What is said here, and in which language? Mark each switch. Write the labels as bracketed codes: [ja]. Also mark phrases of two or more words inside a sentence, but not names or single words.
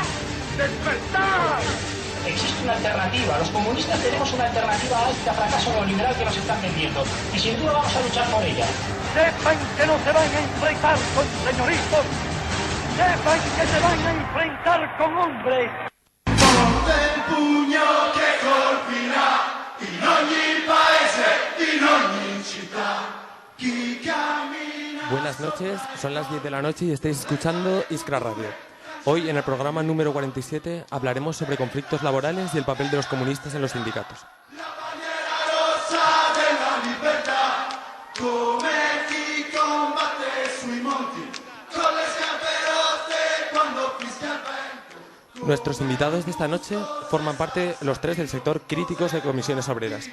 [es] ¡Despertar! Existe una alternativa. Los comunistas tenemos una alternativa a este fracaso neoliberal que nos están vendiendo. Y sin duda vamos a luchar por ella. Sepan que no se van a enfrentar con señoritos. Sepan que se van a enfrentar con hombres. [it] Ponte il pugno che colpirà in ogni paese, in ogni città. Chi cammina... [es] Buenas noches, son las 10 de la noche y estáis escuchando Iskra Radio. Hoy, en el programa número 47, hablaremos sobre conflictos laborales y el papel de los comunistas en los sindicatos. Nuestros invitados de esta noche forman parte los tres del sector críticos de comisiones obreras.